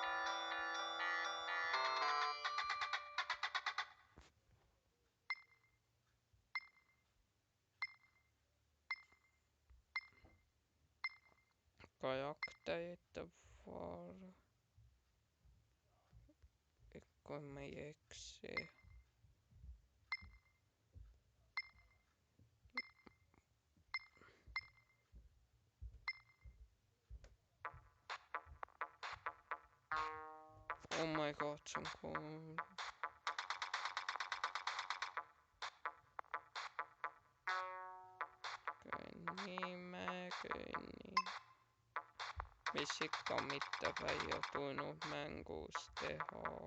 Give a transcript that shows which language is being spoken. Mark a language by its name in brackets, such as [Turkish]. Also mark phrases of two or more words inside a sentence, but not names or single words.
[Estonian] Karakterit var, kui ma ei eksi. [English] Oh my god, [Estonian] see on cool. Kõnni. Mis ikka mitte välja tulnud mängus teha.